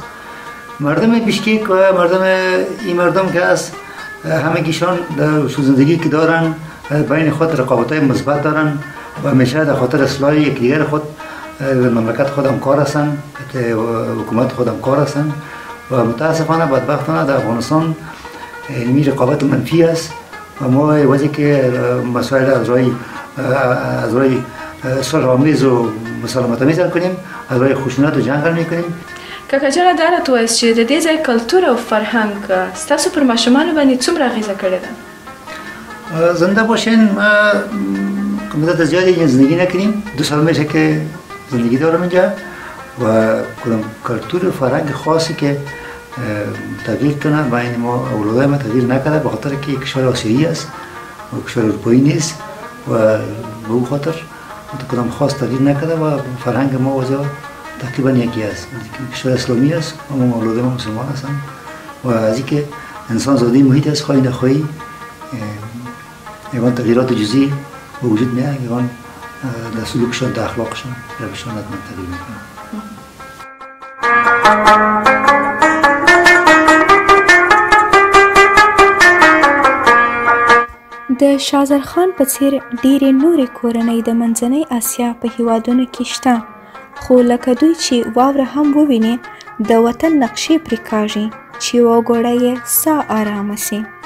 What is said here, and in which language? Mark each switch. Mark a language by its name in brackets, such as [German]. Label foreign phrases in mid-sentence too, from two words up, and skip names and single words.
[Persian] مردم بشکک و این مردم که است همگیشان زندگی که دارن بین خود رقابت‌های مثبت دارن و همیشه در خاطر اصلاح یکدیگر خود مملکت خود همکار هستند، حکومت خود همکار هستند و متاسفانه بدبختانه در افغانستان علمی رقابت منفی است و ما وقتی که مسائل از رای صلح‌آمیز و مسالمت‌آمیز حل کنیم، از رای خشونت و جنگ حل می‌کنیم. [Pashto] کاکا جان دا راته ووایاست چې د دې ځای کلتور او فرهنګ ستاسو پر ماشومانو باندې څومره اغیزه کړې ده؟ [Persian] زنده باشین، ما مدت زیادی زندگی نکردیم. 2 سال میشه که زندگی دارم اینجا و کدام کلتور و فرهنگ خاصی که تغییر کنه بین ما اولادای ما تغییر نکرده، به خاطر که کشور آسیایی است و کشور اروپایی نیست و به اون خاطر کدام خاص تغییر نکرده و فرهنگ ما وجه تقریبا یکی است. کشور اسلامی است و ما اولادای ما مسلمان هستند و از اینکه انسان زاده محیط است، خواهی نخواهی یکان تغییرات جزئی به وجود میاد، یکان در سلوکشان، در اخلاقشان، روششان حتما تغییر میکنه. [Pashto] د شازرخان په څیر ډیرې نورې کورنۍ د منځنۍ آسیا په هیوادونو کې شته، خو لکه دوی چې واوره هم وویني د وطن نقشې پرې کاږي چې وګوره یې ساه آرامه سي.